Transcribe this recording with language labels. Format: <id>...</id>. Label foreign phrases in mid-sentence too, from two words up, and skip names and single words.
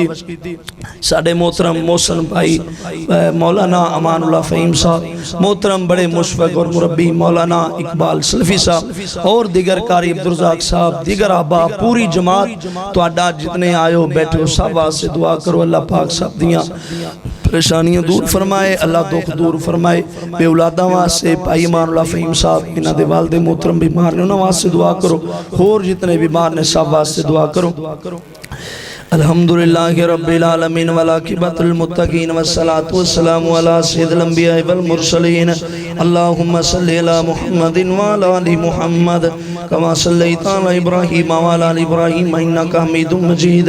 <pa>ساڈے محترم محسن بھائی مولانا امان اللہ فہیم صاحب، محترم بڑے مشفق اور مربی مولانا اقبال سلفی صاحب اور دیگر قاری عبدالرزاق صاحب، دیگر احباب، پوری جماعت تہاڈا جتنے آیو بیٹھو سب واسطے دعا کرو. اللہ پاک سب دیاں پریشانیاں دور فرمائے، اللہ دکھ دور فرمائے, अल्लाह दुख दूर फरमाए। بے اولادا واسطے بھائی امان اللہ فہیم صاحب انہاں دے والد محترم بیمار نے انہاں واسطے دعا کرو. ہور جتنے بیمار نے سب واسطے دعا کرو.</pa> <ar>الحمد لله رب العالمين والعاقبة للمتقين والصلاة والسلام على سيد الأنبياء والمرسلين. اللهم صل على محمد وعلى آل محمد كما صليت على إبراهيم وعلى آل إبراهيم إنك حميد مجيد.</ar>